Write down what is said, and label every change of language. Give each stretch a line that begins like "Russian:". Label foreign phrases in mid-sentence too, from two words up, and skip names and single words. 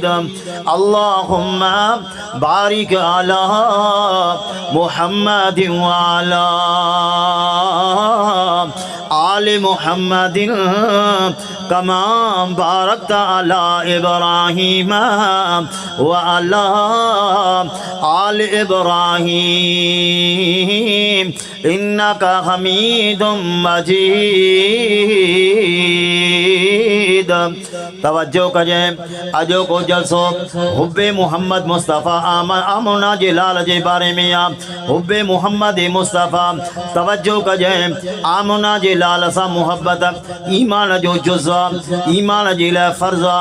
Arabic: اللهم بارك على محمد وعلى آل محمد كما باركت على إبراهيم وعلى آل إبراهيم إنك حميد مجيد.
Kachhi: तवज्जो कजे, अजो को जलसो हुब्बे मोहम्मद मुस्तफ़ा आमना जे लाल जे बारे में आ। हुब्बे मोहम्मद मुस्तफ़ा, तवज्जो कजे, आमना जे लाल सां मोहब्बत ईमान जो जुज़ा, ईमान जे लाइ फ़र्ज़ आ।